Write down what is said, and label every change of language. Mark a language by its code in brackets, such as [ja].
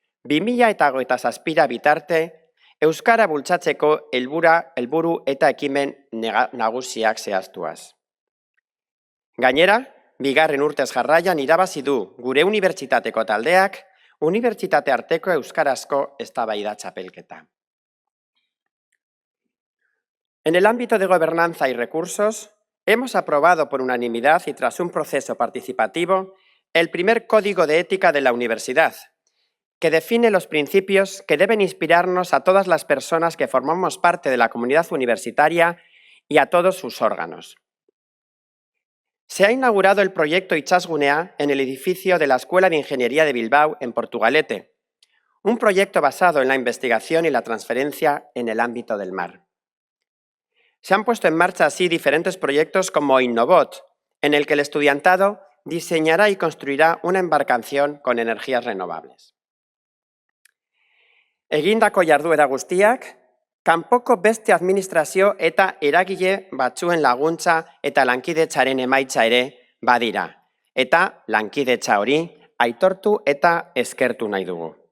[eu] 2027 bitarte euskara bultzatzeko helburu eta ekimen nagusiak zehaztuaz. Gainera, 2. urtez jarraian irabazi du gure unibertsitateko taldeak unibertsitate arteko euskarazko eztabaida txapelketa. [es] En el ámbito de gobernanza y recursos, hemos aprobado por unanimidad y tras un proceso participativo el primer Código de Ética de la Universidad, que define los principios que deben inspirarnos a todas las personas que formamos parte de la comunidad universitaria y a todos sus órganos. Se ha inaugurado el proyecto Itsasgunea en el edificio de la Escuela de Ingeniería de Bilbao, en Portugalete, un proyecto basado en la investigación y la transferencia en el ámbito del mar. Se han puesto en marcha así diferentes proyectos como Innobot, en el que el estudiantado diseñará y construirá una embarcación con energías renovables. [eu] Egindako jarduera guztiak, kanpoko beste administrazio eta eragile batzuen laguntza eta lankidetzaren emaitza ere badira, eta lankidetza hori aitortu eta eskertu nahi dugu.